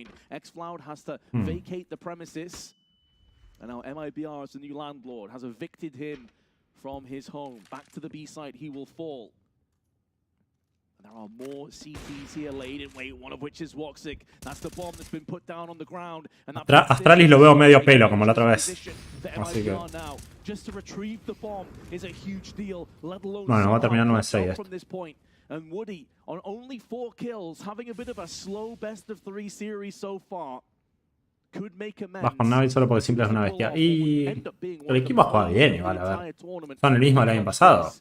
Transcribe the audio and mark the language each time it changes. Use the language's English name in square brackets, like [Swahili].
[English] xCloud has to vacate the premises. And now MIBR as the new landlord has evicted him from his home. Back to the B side, he will fall. And there are more CTs here laid in wait, one of which is Woxic. That's the bomb that's been put down on the ground. And [Spanish] Astralis lo veo medio pelo, como la otra vez. Así que... [English] Just to retrieve the bomb is a huge deal, let alone [Spanish] bueno, va a terminar 9-6 [English] from this point. And Woody on only 4 kills, having a bit of a slow best of 3 series so far. [Spanish] Vas con Navi solo porque simple es una bestia. Y el equipo juega bien igual, a ver. Son el mismo del año pasado.